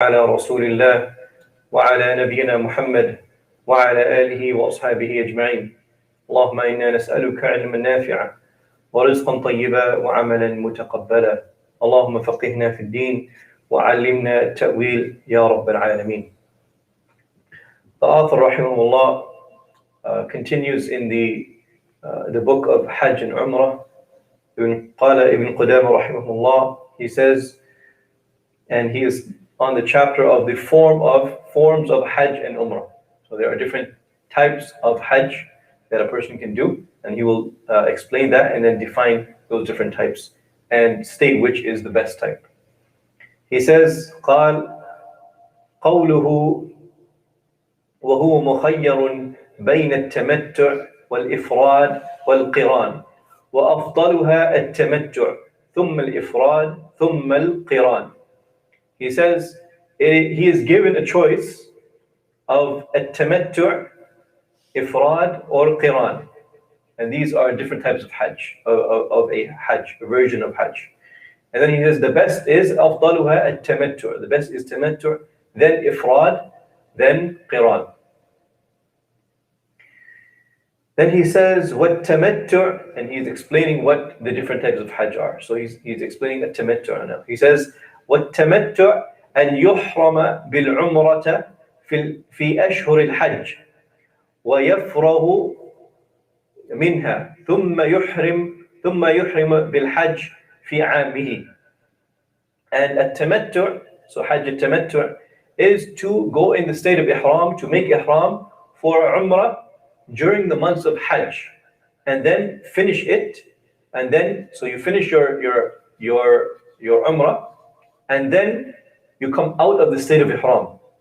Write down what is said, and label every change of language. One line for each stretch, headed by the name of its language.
Arabic: على رسول الله وعلى نبينا محمد وعلى آله وأصحابه أجمعين. اللهم إنا نسألك علما نافعا ورزقا طيبا وعملا متقبلا. اللهم فقهنا في الدين وعلمنا التأويل يا رب العالمين.
English: The author rahimahullah continues in the book of Hajj and Umrah. Ibn Qudamah rahimahullah, he says, and he is on the chapter of the forms of Hajj and Umrah. So there are different types of Hajj that a person can do, and he will explain that and then define those different types and state which is the best type. He says,
Arabic: قال قوله وهو مخير بين التمتع والإفراد والقران وأفضلها التمتع ثم الإفراد ثم القران.
English: He says he is given a choice of التمتع, إفراد or qiran, and these are different types of Hajj, of a Hajj, a version of Hajj. And then he says the best is
Arabic: أفضلها التمتع,
English: the best is تمتع, then إفراد, then qiran. Then he says وَالتَّمَتُّعْ, and he's explaining what the different types of Hajj are. So he's explaining the tamattu' now. He says
Arabic: وَالتَّمَتُّعْ أن يحرم بالعمرة في أشهر الحج ويفرغ منها ثم يحرم بالحج في عامه.
English: And التمتع, so Hajj al-Tamattu' is to go in the state of Ihram, to make Ihram for Umrah during the months of Hajj, and then finish it, and then so you finish your Umrah, and then you come out of the state of Ihram,